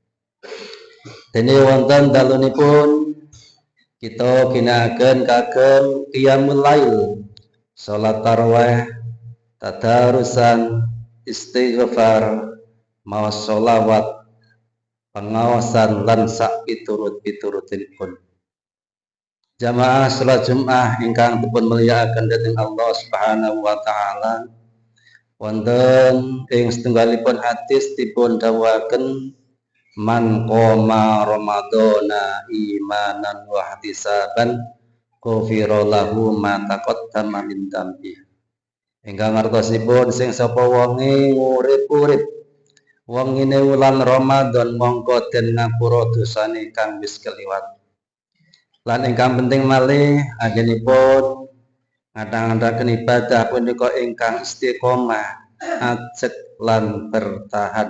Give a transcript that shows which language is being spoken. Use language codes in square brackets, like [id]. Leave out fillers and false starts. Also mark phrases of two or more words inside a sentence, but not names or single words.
[jv] Dene wonten dalunipun kita ginakaken kagem [ar] قيام الليل, [jv] salat tarawih, tadarusan, istighfar, maos sholawat, pengawasan lan sak piturut-piturutinipun. Jamaah salat Jumat ingkang dipun mulyakaken dening Allah [ar] سبحانه وتعالى, [jv] wonten ing setunggalipun hadis dipun dawuhaken, [ar] من قام رمضان إيمانا واحتسابا غفر له ما تقدم من ذنبه. [jv] Ingkang artosipun sing sapa wonge urip-urip wengine wulan Ramadan mongko den ngapura dosane kang wis keliwat. Lan ingkang penting malih anggenipun ngadang-adangaken ibadah punika ingkang istiqomah, ajeg lan bertahan.